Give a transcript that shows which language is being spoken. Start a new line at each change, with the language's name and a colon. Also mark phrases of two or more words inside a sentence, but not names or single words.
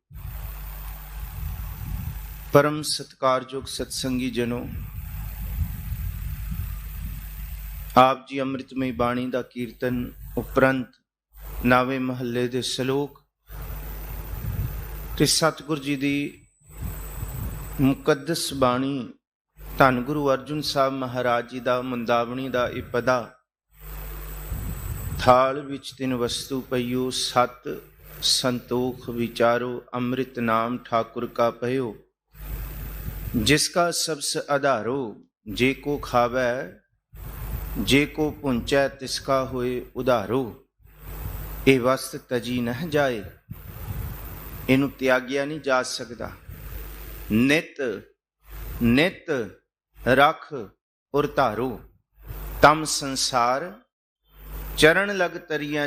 Punjabi: ਪਰਮ ਸਤਿਕਾਰਯੋਗ ਸਤਸੰਗੀ ਜਨੋ, ਆਪ ਜੀ ਅੰਮ੍ਰਿਤਮਈ ਬਾਣੀ ਦਾ ਕੀਰਤਨ ਉਪਰੰਤ ਨਾਵੇਂ ਮਹੱਲੇ ਦੇ ਸ਼ਲੋਕ ਤੇ ਸਤਿਗੁਰ ਜੀ ਦੀ ਮੁਕੱਦਸ ਬਾਣੀ ਧੰਨ ਗੁਰੂ ਅਰਜੁਨ ਸਾਹਿਬ ਮਹਾਰਾਜ ਜੀ ਦਾ ਮੁੰਦਾਵਣੀ ਦਾ ਇਹ ਪਦਾ। ਥਾਲ ਵਿੱਚ ਤਿੰਨ ਵਸਤੂ ਪਈਓ, ਸਤ ਸੰਤੋਖ ਵਿਚਾਰੋ, ਅੰਮ੍ਰਿਤ ਨਾਮ ਠਾਕੁਰ ਕਾ ਪਯੋ। ਜਿਸਕਾ ਸਬਸ ਆਧਾਰੋ, ਜੇ ਕੋ ਖਾਵੈ ਜੇ ਕੋ ਪੁੰਚੈ, ਤਿਸਕਾ ਹੋਏ ਉਧਾਰੋ। ਇਹ ਵਸਤ ਤਜੀ ਨਹ ਜਾਏ, ਇਹਨੂੰ ਤਿਆਗਿਆ ਨਹੀਂ ਜਾ ਸਕਦਾ। ਨਿਤ ਨਿਤ ਰਖ ਉਰ ਧਾਰੋ, ਤਮ ਸੰਸਾਰ ਚਰਨ ਲਗ ਤਰੀਆਂ।